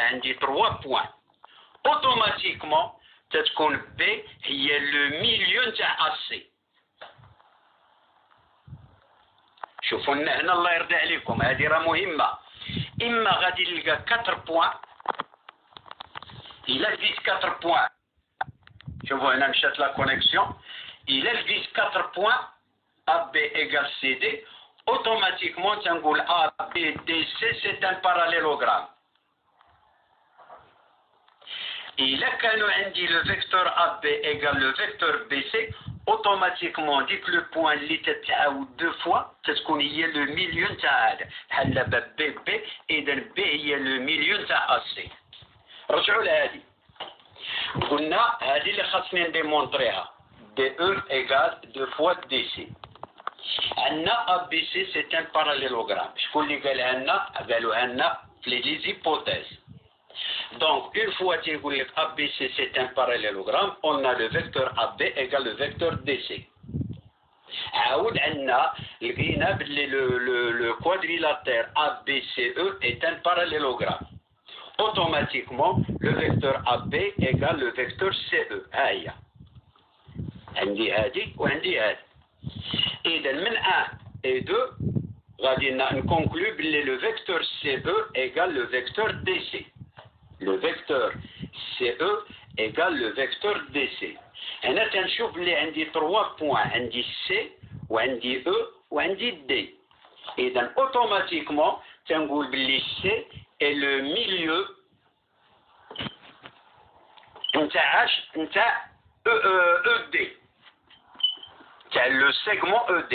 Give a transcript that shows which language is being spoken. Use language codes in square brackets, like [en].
[ar] عندي 3 بوين. اوتوماتيكمون تتكون B هي لو ميليو نتاع AC. شوفوا لنا هنا الله يرضي عليكم، هذه راه مهمة. إما غادي نلقى 4 بوين. إلا لقيت 4 بوين، شوفوا هنا مشات لا كونيكسيون. إلا لقيت 4 بوين AB égale CD اوتوماتيكمون تنقول ABDC [fr] c'est un parallélogramme. [ar] إلا كانوا عندي لو فيكتور AB égale لو فيكتور BC اوتوماتيكمون ديك لو بوين اللي تتعاود دو فوا تتكون هي لو ميليو نتاع هذا. بحال دابا بي اذا بي هي لو ميليو نتاع AC. رجعوا لهذه. قلنا هذه اللي خاصني نديمونطريها DE ايغال 2 فوا DC. عندنا ABC سي ان باراليلوغرام. شكون اللي قالها لنا؟ قالوها لنا في لي زيبوتيز. [fr] Donc, une fois que vous dites ABC c'est un parallélogramme, on a le vecteur AB égale le vecteur DC. [ar] عاود عندنا لقينا بلي [fr] le quadrilatère ABCE est un parallélogramme. Automatiquement, le vecteur AB égale le vecteur CE. [ar] ها هي. عندي هذه وعندي هذه. [fr] إذا من 1 et 2 [ar] غادي نكونكلو بلي [fr] le vecteur CE égale le vecteur DC. Le vecteur CE égale le vecteur DC. [ar] هنا تنشوف اللي عندي 3 بوين. عندي C وعندي E وعندي D. إذا اوتوماتيكمون تنقول باللي [fr] C est le milieu [ar] نتاع نتاع ED تاع لو سيغمون ED.